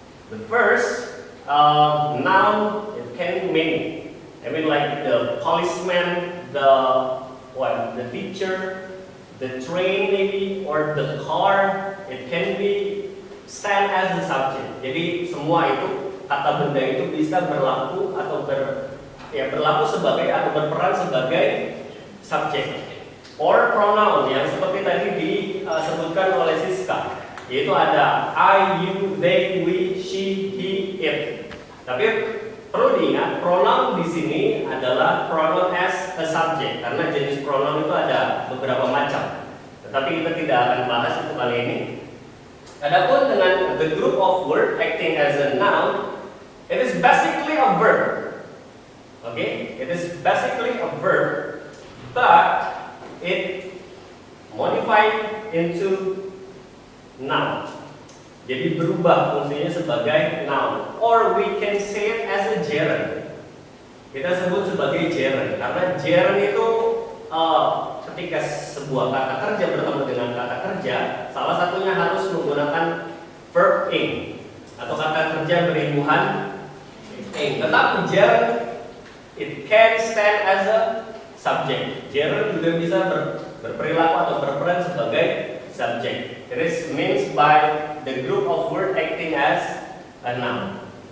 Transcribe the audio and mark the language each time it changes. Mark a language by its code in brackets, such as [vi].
[en] The first noun, it can mean, I mean like the policeman, the teacher, the train maybe, or the car. It can be stand as the subject. [id] Jadi semua itu kata benda itu bisa berlaku atau berlaku sebagai atau berperan sebagai subjek. Or pronoun yang seperti tadi disebutkan oleh Siska, yaitu ada I, you, they, we, she, he, it. Tapi perlu diingat, pronoun di sini adalah [en] pronoun as a subject [id] karena jenis pronoun itu ada beberapa macam. Tetapi kita tidak akan bahas itu kali ini. Adapun dengan [en] the group of word acting as a noun, it is basically a verb. Okay, it is basically a verb, but it modified into noun. [id] Jadi berubah fungsinya sebagai noun. [en] Or we can say it as a gerund. [id] Kita sebut sebagai gerund karena gerund itu ketika sebuah kata kerja bertemu dengan kata kerja, salah satunya harus menggunakan verb ing atau kata kerja berimbuhan ing. Tetapi [en] gerund it can stand as a subject. [id] Gerund juga bisa berperilaku atau berperan sebagai subject. [en] It is means by the group of word acting as a noun.